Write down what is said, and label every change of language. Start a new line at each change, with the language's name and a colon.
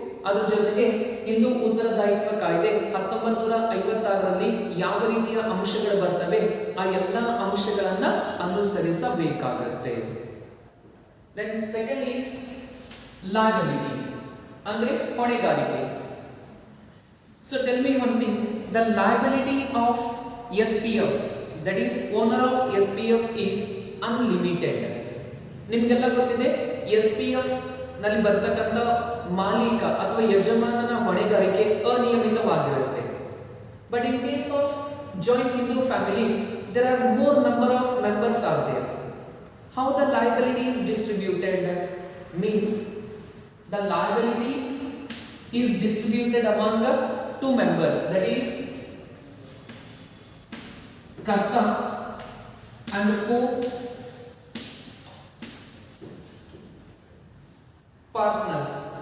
Kannada: ಅದರ ಜೊತೆಗೆ ಹಿಂದೂ ಉತ್ತರದಾಯಿತ್ವ ಕಾಯ್ದೆ 1956ರಲ್ಲಿ ಯಾವ ರೀತಿಯ ಅಂಶಗಳು ಬರ್ತವೆ ಆ ಎಲ್ಲ ಅಂಶಗಳನ್ನ ಅನುಸರಿಸಬೇಕಾಗುತ್ತೆ.
English: then second is liability
Kannada: ಅಂದ್ರೆ ಹೊಣೆಗಾರಿಕೆ.
English: So tell me one thing, the liability of SPF, that is owner of SPF, is unlimited.
Kannada: ನಿಮಗೆಲ್ಲ ಗೊತ್ತಿದೆ SPF ನಲ್ಲಿ ಬರ್ತಕ್ಕಂಥ ಮಾಲೀಕ ಅಥವಾ ಯಜಮಾನನ ಹೊಣೆಗಾರಿಕೆ ಅನಿಯಮಿತವಾಗಿರುತ್ತೆ.
English: But in case of joint Hindu family, there are more number of members are there. How the liability is distributed means the liability is distributed among the 2 members, that is karta and co-partners.